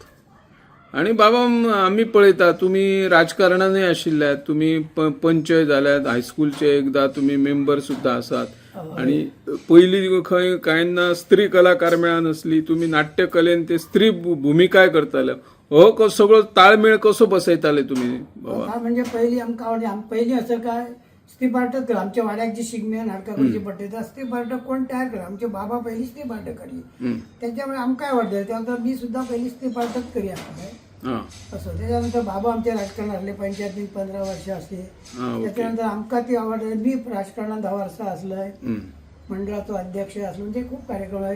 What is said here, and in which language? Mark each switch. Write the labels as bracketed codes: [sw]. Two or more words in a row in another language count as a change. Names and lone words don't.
[kok] आणि बाबा आम्ही पळयता तुम्ही राजकारणानूय आशिल्ल्यात तुम्ही पंच जाल्यात हायस्कूलचे एकदा तुम्ही मेंबर सुद्धा आसात. आणि पहिली खंय कांयना स्त्री कलाकार मेळनासली तुम्ही नाट्यकलेन ते स्त्री भूमिकाय करताले. हो सगळो ताळमेळ कसो बसयताले तुम्ही बाबा? म्हणजे पहिली आमकां आवडली पहिली असं काय स्त्री पार्टच केलं आमच्या वाड्याक जी शिगम्या नाटकां करची पडटा स्त्री पार्ट कोण तयार केलं आमचे बाबा पहिली स्त्री पार्ट काढली त्याच्यामुळे आमकां आवडलं तेव्हा मी सुद्धा पहिली स्त्री पार्टच करी असं. त्याच्यानंतर बाबा आमच्या राजकारणात आसले पंचायतीत 15 वर्ष असले. त्याच्यानंतर आमकां ती आवडली मी राजकारणात 10 वर्सां असलोय मंडळाचो अध्यक्ष असलो म्हणजे खूप कार्यक्रम आहे.